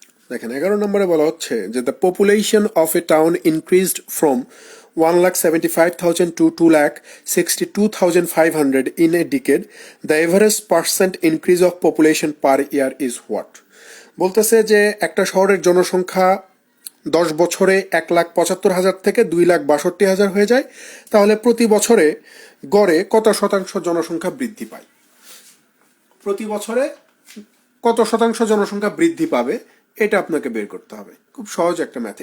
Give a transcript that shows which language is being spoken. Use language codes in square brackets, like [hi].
[bn] দেখেন 11 নম্বরে বলা হচ্ছে যে [en] The population of a town increased from 1,75,000 to 2,62,500 in a decade. The average percent increase of population per year is what? [bn] বলতেছে যে একটা শহরের জনসংখ্যা 10 বছরে 1,75,000 থেকে 2,62,000 হয়ে যায়, তাহলে প্রতি বছরে গড়ে কত শতাংশ জনসংখ্যা বৃদ্ধি পায়? প্রতি বছরে কত শতাংশ জনসংখ্যা বৃদ্ধি পাবে, এটা আপনাকে বের করতে হবে। খুব সহজ একটা ম্যাথ।